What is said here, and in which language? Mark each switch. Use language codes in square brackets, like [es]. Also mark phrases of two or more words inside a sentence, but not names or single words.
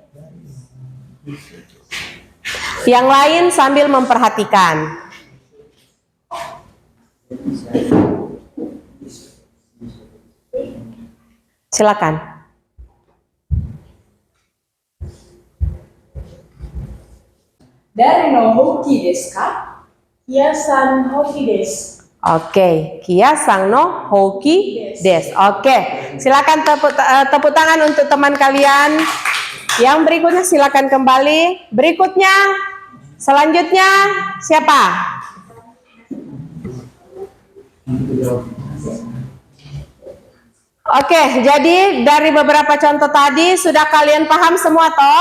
[id] Yang lain sambil memperhatikan. Silakan. [ja] 誰のほうきですか? ヒアさんのほうきです. オーケー、キアさんのほうきです. [id] Oke, silakan tepuk tangan untuk teman kalian. Yang berikutnya silakan kembali. Berikutnya, selanjutnya siapa? Oke, jadi dari beberapa contoh tadi sudah kalian paham semua toh?